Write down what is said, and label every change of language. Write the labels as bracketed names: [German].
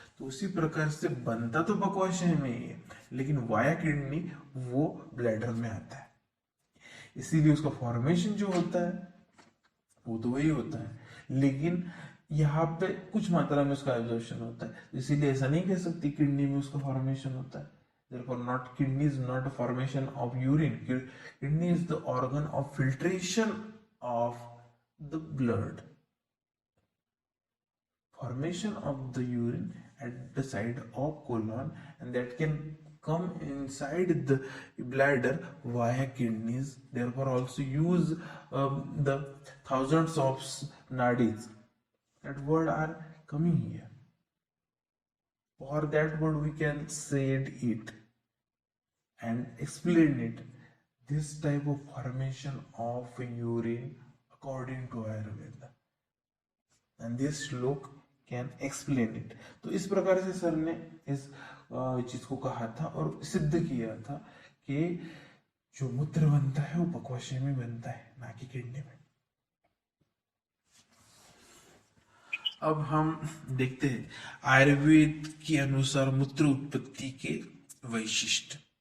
[Hindi] तो उसी प्रकार से बनता तो बकवाशय में ही है, लेकिन वाया किडनी वो ब्लैडर में आता है। इसीलिए उसका फॉर्मेशन जो होता है वो तो वही होता है, लेकिन यहाँ पे कुछ मात्रा में उसका एब्जॉर्प्शन होता है। इसीलिए ऐसा नहीं कह सकती किडनी में उसका फॉर्मेशन होता है। [English] Therefore, not kidney is not a formation of urine. Kidney is the organ of filtration of the blood. Formation of the urine at the side of colon, and that can come inside the bladder via kidneys. Therefore, also use the thousands of nadis. That word are coming here. For that word we can say it and explain it. This type of formation of urine according to Ayurveda, and this shloka can explain it. [Hindi] तो इस प्रकार से sir ने इस चीज को कहा था और सिद्ध किया था कि जो मूत्र बनता है वो पक्वाशय में बनता है, ना कि किडनी में। अब हम देखते हैं आयुर्वेद के अनुसार मूत्र उत्पत्ति के वैशिष्ट।